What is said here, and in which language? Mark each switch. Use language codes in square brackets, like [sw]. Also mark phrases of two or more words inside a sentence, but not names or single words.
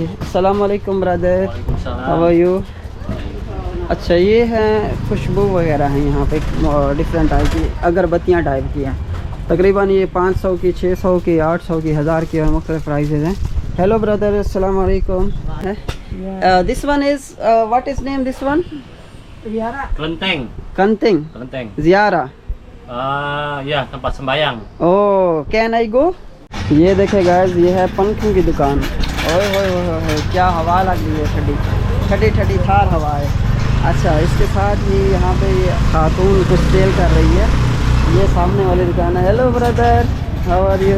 [ar] السلام عليكم [en] brother, how are you? [hi] अच्छा, ये हैं खुशबू वगैरह हैं यहाँ पे [en] different type [hi] की, अगरबत्तियाँ टाइप की हैं। तकरीबन ये 500 की, 600 की, 800 की, 1000 की और मुख्तलिफ प्राइसेस हैं। [en] Hello brother, [ar] السلام عليكم. [en] This one is what is name this one? [id] Kelenteng. कंतिंग Kelenteng. [hi] ज़ियारा। [id] Ya, tempat sembayang. [en] Oh, can I go? [hi] ये देखे गाइस, ये है पंखों की दुकान। ओए होए होए होए, क्या हवा लग रही है, ठंडी ठंडी ठंडी थार हवा है। अच्छा, इसके साथ ही यहाँ पे ये खातून कुछ सेल कर रही है। ये सामने वाली दुकान है। [en] Hello brother, how are you?